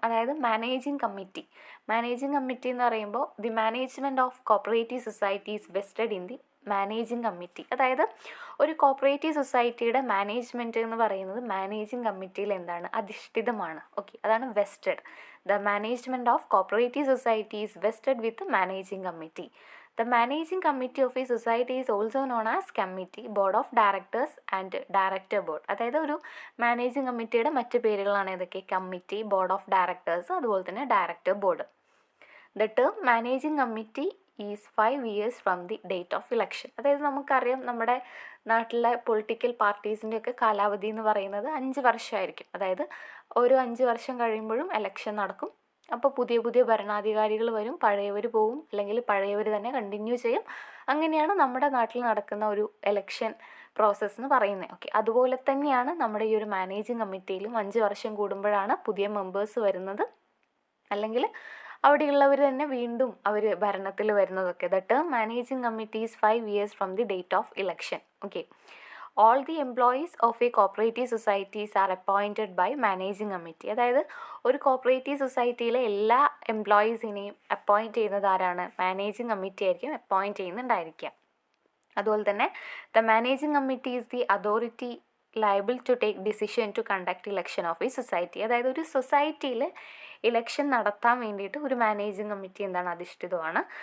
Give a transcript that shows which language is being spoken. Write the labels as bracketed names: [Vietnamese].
[English] അതായത് managing committee [Malayalam] എന്ന് പറയുമ്പോൾ [English] The management of cooperative societies vested in the managing committee. [Malayalam] അതായത് ഒരു കോപ്പറേറ്റീവ് സൊസൈറ്റിയുടെ മാനേജ്മെൻറ്റ് എന്ന് പറയുന്നത് മാനേജിങ് കമ്മിറ്റിയിൽ എന്താണ്, അധിഷ്ഠിതമാണ്. [English] okay, [Malayalam] അതാണ് [English] Vested. The management of cooperative societies vested with managing committee. The managing committee of a society is also known as committee, board of directors and director board. [Malayalam] അതായത് ഒരു managing കമ്മിറ്റിയുടെ മറ്റ് പേരുകളാണ് ഏതൊക്കെ? കമ്മിറ്റി, ബോർഡ് ഓഫ് ഡയറക്ടേഴ്സ്, അതുപോലെ തന്നെ director board. [English] The term managing committee is 5 years from the date of election. [Malayalam] അതായത് നമുക്കറിയാം നമ്മുടെ നാട്ടിലെ പൊളിറ്റിക്കൽ പാർട്ടീസിൻ്റെയൊക്കെ കാലാവധി എന്ന് പറയുന്നത് 5 വർഷമായിരിക്കും. അതായത് ഓരോ 5 വർഷം കഴിയുമ്പോഴും എലക്ഷൻ നടക്കും. അപ്പോൾ പുതിയ പുതിയ ഭരണാധികാരികൾ വരും, പഴയവർ പോവും, അല്ലെങ്കിൽ പഴയവർ തന്നെ കണ്ടിന്യൂ ചെയ്യും. അങ്ങനെയാണ് നമ്മുടെ നാട്ടിൽ നടക്കുന്ന ഒരു എലക്ഷൻ പ്രോസസ്സ് എന്ന് പറയുന്നത്. ഓക്കെ, അതുപോലെ തന്നെയാണ് നമ്മുടെ ഈ ഒരു മാനേജിങ് കമ്മിറ്റിയിലും 5 വർഷം കൂടുമ്പോഴാണ് പുതിയ മെമ്പേഴ്സ് വരുന്നത്, അല്ലെങ്കിൽ അവിടെയുള്ളവർ തന്നെ വീണ്ടും അവർ ഭരണത്തിൽ വരുന്നതൊക്കെ. [English] The term managing committee is 5 years from the date of election. Okay, all the employees of a cooperative societies are appointed by managing committee. [Malayalam] അതായത് ഒരു കോപ്പറേറ്റീവ് സൊസൈറ്റിയിലെ എല്ലാ എംപ്ലോയീസിനെയും അപ്പോയിൻറ്റ് ചെയ്യുന്നത് ആരാണ്? മാനേജിങ് കമ്മിറ്റി ആയിരിക്കും അപ്പോയിൻറ്റ് ചെയ്യുന്നുണ്ടായിരിക്കുക. അതുപോലെ തന്നെ [English] The managing committee is the authority liable to take decision to conduct election of a society. [Malayalam] അതായത് ഒരു സൊസൈറ്റിയിൽ ഇലക്ഷൻ നടത്താൻ വേണ്ടിയിട്ട് ഒരു മാനേജിങ് കമ്മിറ്റി എന്താണ്? അധിഷ്ഠിതമാണ്.